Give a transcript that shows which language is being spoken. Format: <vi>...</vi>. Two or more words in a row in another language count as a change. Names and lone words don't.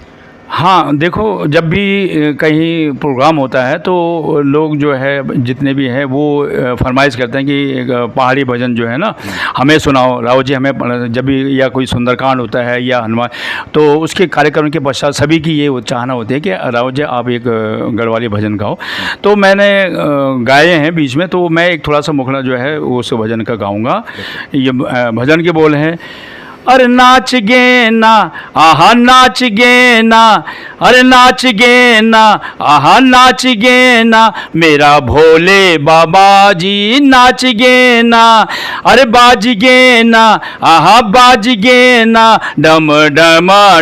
<hi>हाँ, देखो, जब भी कहीं प्रोग्राम होता है तो लोग जो है जितने भी हैं वो फरमाइश करते हैं कि पहाड़ी भजन जो है ना हमें सुनाओ राव जी, हमें जब भी या कोई सुंदरकांड होता है या हनुमान, तो उसके कार्यक्रम के पश्चात सभी की ये चाहना होती है कि राव जी आप एक गढ़वाली भजन गाओ। तो मैंने गाए हैं बीच में, तो मैं एक थोड़ा सा मुखड़ा जो है उस भजन का गाऊँगा। ये भजन के बोल हैं,</hi> <gbm>अरे नाच गे ना आहा नाच गे ना, अरे नाच गे ना आहा नाच गे ना, मेरा भोले बाबा जी नाच गे ना, अरे बाज गे ना आहा बाज गे ना, डम डमा</gbm>